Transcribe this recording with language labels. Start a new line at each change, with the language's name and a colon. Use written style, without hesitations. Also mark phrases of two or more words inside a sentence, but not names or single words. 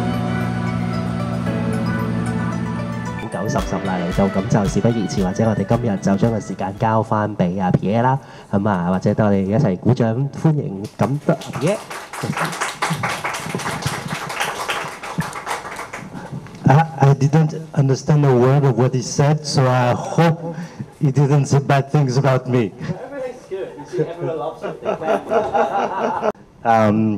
Cantonese: 90 啦嚟到，咁就事不宜遲，或者我哋今日就將個時間交翻俾阿 Pierre 啦，咁啊，或者我哋一齊鼓掌歡迎咁多 Pierre。
English: I didn't understand a word of what he said, so I hope he didn't say bad things about me. Everything's good. You see, everyone loves something.